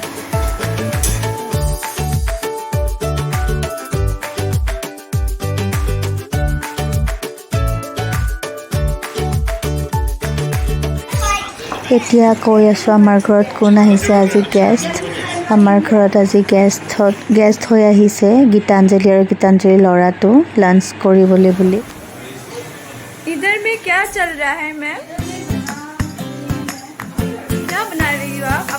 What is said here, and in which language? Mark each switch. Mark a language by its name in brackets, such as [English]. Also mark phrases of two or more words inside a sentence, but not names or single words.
[Assamese] এতিয়া কৈ আছোঁ আমাৰ ঘৰত কোন আহিছে আজি গেষ্ট। আমাৰ ঘৰত আজি গেষ্ট হৈ আহিছে গীতাঞ্জলি আৰু গীতাঞ্জলি ল'ৰাটো লাঞ্চ কৰিবলৈ বুলি। [Hindi] इधर में क्या चल रहा है मैम? क्या बना रही हो आप?